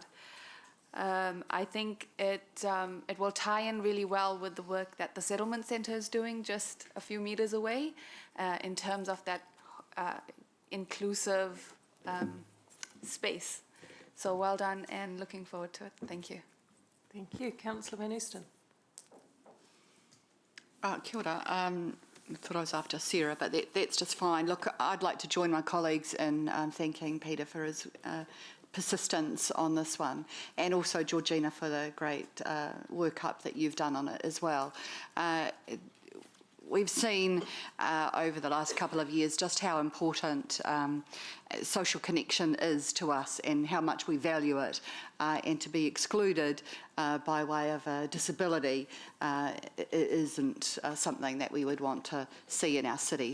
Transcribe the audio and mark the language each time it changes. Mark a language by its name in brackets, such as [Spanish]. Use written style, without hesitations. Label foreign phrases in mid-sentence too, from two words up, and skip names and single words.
[English] I think it will tie in really well with the work that the Settlement Centre is doing just a few metres away in terms of that inclusive space. So well done and looking forward to it. Thank you. Thank you. Councillor Van Oosten. [Māori] Kia ora. [English] I thought I was after Sarah, but that's just fine. Look, I'd like to join my colleagues in thanking Peter for his persistence on this one, and also Georgina for the great workup that you've done on it as well. We've seen over the last couple of years just how important social connection is to us and how much we value it, and to be excluded by way of a disability isn't something that we would want to see in our city.